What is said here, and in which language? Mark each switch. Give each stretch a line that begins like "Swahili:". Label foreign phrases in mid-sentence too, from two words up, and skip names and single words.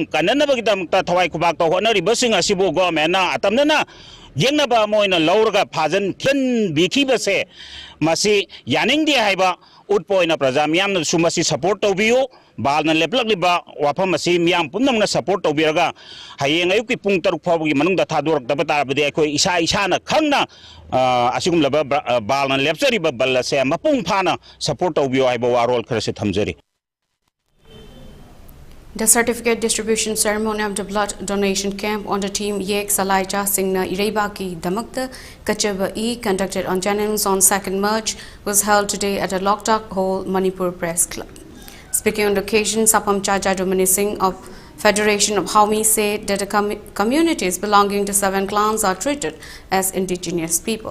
Manipuri: kananabagidam ta thawai khubak ta honariba sing asibu government na atamnana yengnaba moina lauraga phajan khen bikibase masi yaningdi haiba utpoina praja myam na sumasi support tawbiyo balna leplagliba wafam masi myam pumnamna support tawbiraga hayeng ayuki pung taruk phawgi manungda thadorak dabata bade akoi isa na khangna asigum laba balna lepchari ba ballase mapung phana support tawbiyo haiba warol kharase thamjari.
English: The certificate distribution ceremony of the blood donation camp on the team Yek Salaicha Singna Irebaki Damakta Kachaba E conducted on Jennings on 2nd March was held today at the Loktak Hall Manipur Press Club. Speaking on the occasion, Sapam Chacha Domini Singh of Federation of Haumi said that the communities belonging to 7 clans are treated as indigenous people.